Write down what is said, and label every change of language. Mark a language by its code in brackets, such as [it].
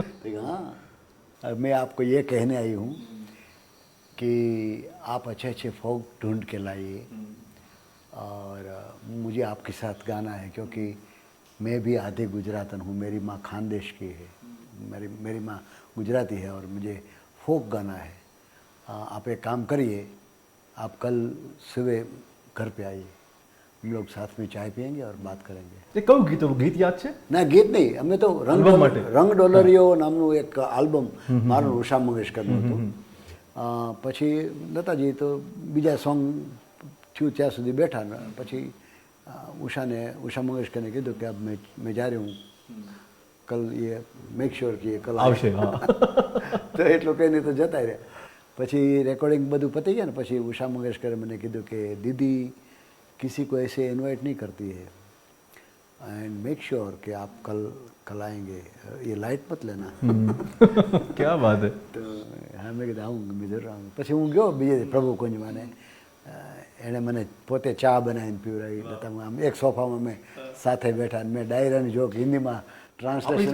[hi] तो हाँ, मैं आपको ये कहने आई हूँ कि आप अच्छे अच्छे फोक ढूंढ के लाइए और मुझे आपके साथ गाना है क्योंकि मैं भी आधे गुजरातन हूँ. मेरी माँ खानदेश की है, मेरी माँ गुजराती है और मुझे फोक गाना है. आप एक काम करिए, आप कल सुबह घर पे आइए, हम लोग साथ में चाय पियेंगे और बात करेंगे. [gu] એ કયું ગીત, ગીત યાદ છે? ના ગીત નહીં, અમે તો રંગ ડોલરિયો નામનું એક આલ્બમ મારું ઉષા મંગેશકરનું હતું. પછી લતાજી તો બીજા સોંગ થયું ત્યાં સુધી બેઠા ને પછી ઉષા મંગેશકરને કીધું કે [hi] अब मैं जा रही हूँ, कल ये मेक श्योर कि ये कल [gu] આવશે. તો એટલું કહીને તો જતા રહ્યા. પછી રેકોર્ડિંગ બધું પતી ગયા ને પછી ઉષા મંગેશકરે મને કીધું કે [hi] दीदी किसी को ऐसे इनवाइट नहीं करती है [en] and make sure [hi] कि आप कल आएंगे, ये लाइट मत लेना. क्या बात है. [gu] તો હા મેં કીધું આવું મેં જરૂર આવું. પછી હું ગયો બીજે પ્રભુ કુંજમાં, એણે મને પોતે ચા બનાવીને પીવડાવી. આમ એક સોફામાં મેં સાથે બેઠા મેં ડાયરાની જોક હિન્દીમાં ટ્રાન્સલેશન.